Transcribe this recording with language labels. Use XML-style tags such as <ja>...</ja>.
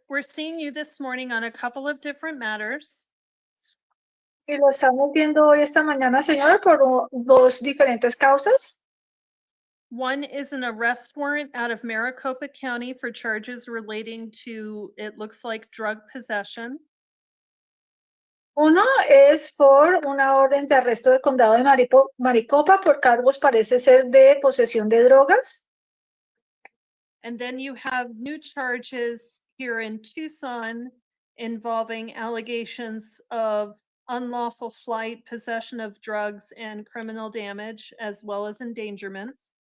<en>We're seeing you this morning on a couple of different matters.</en> <es>Y lo estamos viendo hoy esta mañana, señora, por dos diferentes causas.</es> <en>One is an arrest warrant out of Maricopa County for charges relating to, it looks like, drug possession.</en> <es>Uno es por una orden de arresto del condado de Maricopa por cargos parece ser de posesión de drogas.</es> <en>And then you have new charges here in Tucson involving allegations of unlawful flight, possession of drugs, and criminal damage, as well as endangerment.</en>